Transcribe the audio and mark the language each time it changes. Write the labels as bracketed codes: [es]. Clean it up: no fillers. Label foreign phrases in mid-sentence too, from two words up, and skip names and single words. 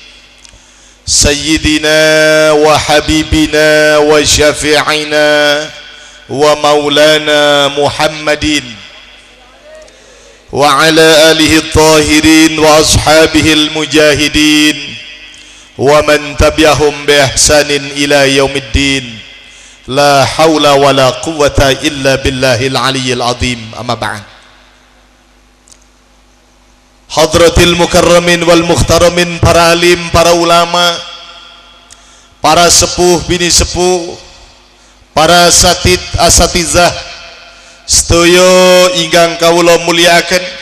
[ar] سيدنا وحبيبنا وشفيعنا ومولانا محمد وعلى آله الطاهرين وأصحابه المجاهدين ومن تبعهم بإحسان إلى يوم الدين. لا حول ولا قوة إلا بالله العلي العظيم. أما بعد. حضرة المكرمين والمحترمين, [jv] para alim, para ulama, para sepuh bini sepuh, para asatizah sedaya ingkang kawula mulyakaken,